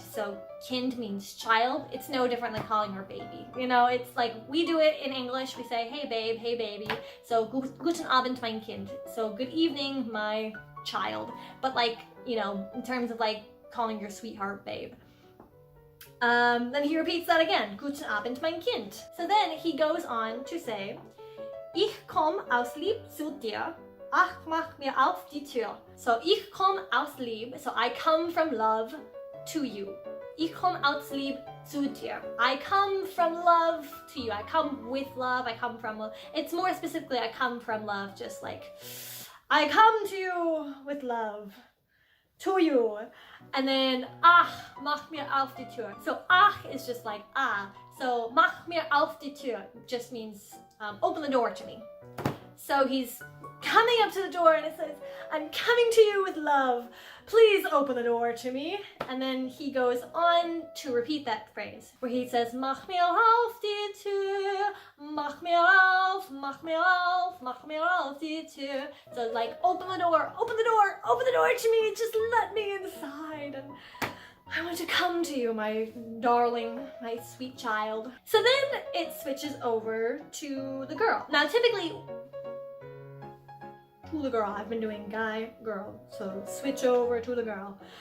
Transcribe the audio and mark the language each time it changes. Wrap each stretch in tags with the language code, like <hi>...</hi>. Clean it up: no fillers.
<en>So kind means child. It's no different than calling her baby. You know, it's like we do it in English. We say, hey babe, hey baby. So</en> <de>guten Abend, mein Kind.</de> <en>So good evening, my child. But like, you know, in terms of like calling your sweetheart babe. Then he repeats that again,</en> <de>Guten Abend, mein Kind.</de> <en>So then he goes on to say,</en> <de>Ich komm aus Lieb zu dir, ach mach mir auf die Tür.</de> <en>So</en> <de>ich komm aus Lieb,</de> <en>so I come from love to you.</en> <de>Ich komm aus Lieb zu dir.</de> <en>I come from love to you. I come with love, I come from love. It's more specifically, I come from love, just like, I come to you with love. To you. And then,</en> <de>ach, mach mir auf die Tür.</de> <en>So ach is just like ah. So</en> <de>mach mir auf die Tür</de> <en>just means open the door to me. So he's coming up to the door and it says, I'm coming to you with love. Please open the door to me. And then he goes on to repeat that phrase where he says,</en> <de>Mach mir auf die Tür, mach mir auf, mach mir auf, mach mir auf die Tür.</de> <en>So like, open the door, open the door, open the door to me. Just let me inside. And I want to come to you, my darling, my sweet child. So then it switches over to the girl. Now typically, to the girl, I've been doing guy, girl, so switch over to the girl.</en>